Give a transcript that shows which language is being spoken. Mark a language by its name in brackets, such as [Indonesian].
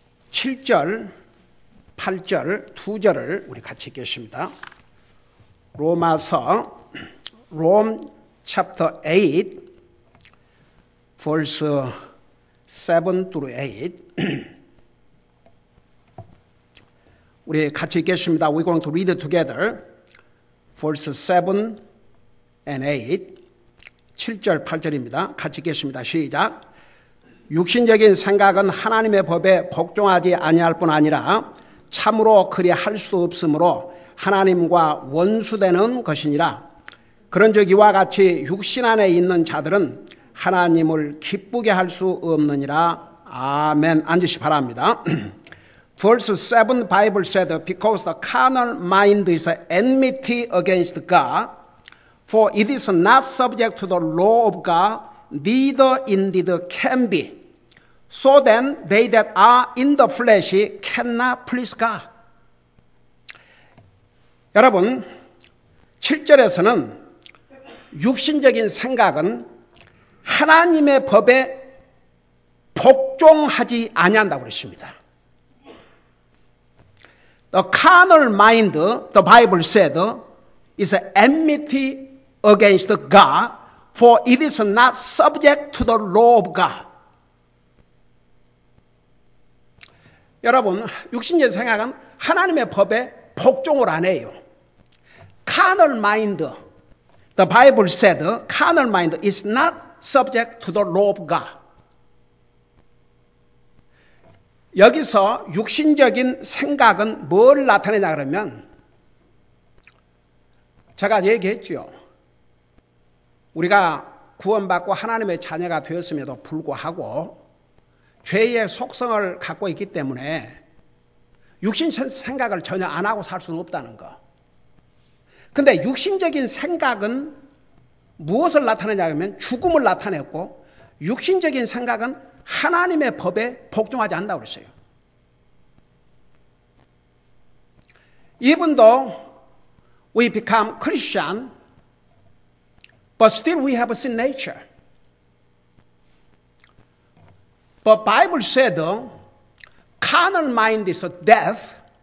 [Korean] (7절) 8절 두 절을 우리 같이 읽겠습니다. [English] 로마서 Rome chapter 8 verse 7 through 8 [Korean] 우리 같이 읽겠습니다. [English] We're going to read it together. verse 7 and 8 [Korean] 7절 8절입니다. 같이 읽겠습니다. 시작. 육신적인 생각은 하나님의 법에 복종하지 아니할 뿐 아니라 참으로 그리할 수도 없으므로 하나님과 원수되는 것이니라. 그런즉 이와 같이 육신 안에 있는 자들은 하나님을 기쁘게 할 수 없느니라. 아멘. 앉으시 바랍니다. [English] Verse 7 Bible said, because the carnal mind is enmity against God, for it is not subject to the law of God, neither indeed can be. So then they that are in the flesh cannot please God. [Korean] 여러분, 7절에서는 육신적인 생각은 하나님의 법에 복종하지 아니한다고 그랬습니다. [English] The carnal mind, the Bible said, is enmity against God, for it is not subject to the law of God. [Korean] 여러분, 육신적인 생각은 하나님의 법에 복종을 안 해요. [English] Carnal mind, the Bible said, carnal mind is not subject to the law of God. [Korean] 여기서 육신적인 생각은 뭘 나타내냐 그러면 제가 얘기했죠. 우리가 구원받고 하나님의 자녀가 되었음에도 불구하고 죄의 속성을 갖고 있기 때문에 육신 생각을 전혀 안 하고 살 수는 없다는 거. 근데 육신적인 생각은 무엇을 나타내냐면 죽음을 나타냈고, 육신적인 생각은 하나님의 법에 복종하지 않는다고 그랬어요. [English] Even though we become Christian, but still we have a sin nature. But Bible said, carnal mind is death.